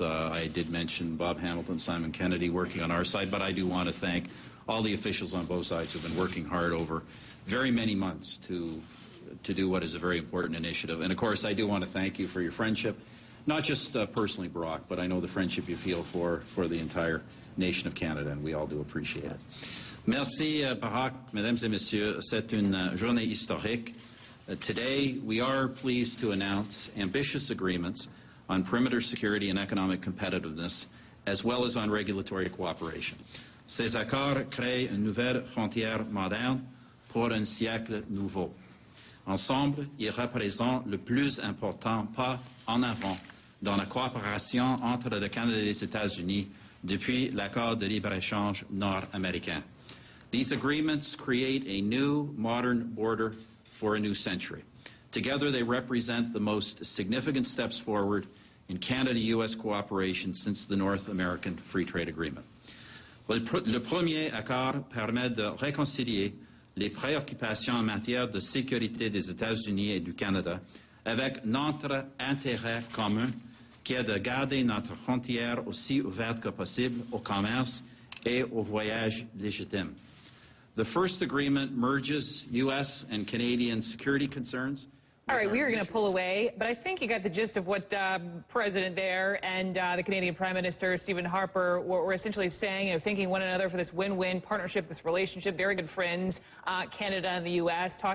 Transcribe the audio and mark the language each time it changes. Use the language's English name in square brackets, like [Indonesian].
[English] I did mention Bob Hamilton, Simon Kennedy working on our side, but I do want to thank all the officials on both sides who have been working hard over very many months to do what is a very important initiative. And, of course, I do want to thank you for your friendship, not just personally, Barack, but I know the friendship you feel for the entire nation of Canada, and we all do appreciate it. [French] Merci, Barack. Mesdames et messieurs, c'est une journée historique. [English] Today, we are pleased to announce ambitious agreements on perimeter security and economic competitiveness, as well as on regulatory cooperation. [French] Ces accords créent une nouvelle frontière moderne pour un siècle nouveau. Ensemble, ils représentent le plus important pas en avant dans la coopération entre le Canada et les États-Unis depuis l'accord de libre-échange nord-américain. [English] These agreements create a new, modern border for a new century. Together, they represent the most significant steps forward in Canada-U.S. cooperation since the North American Free Trade Agreement. [French] Le premier accord permet de réconcilier les préoccupations en matière de sécurité des États-Unis et du Canada avec notre intérêt commun qui est de garder notre frontière aussi ouverte que possible au commerce et au voyage légitime. [English] The first agreement merges U.S. and Canadian security concerns. All right, we were going to pull away, but I think you got the gist of what President there and the Canadian Prime Minister, Stephen Harper, were essentially saying, thanking one another for this win-win partnership, this relationship, very good friends, Canada and the U.S., talking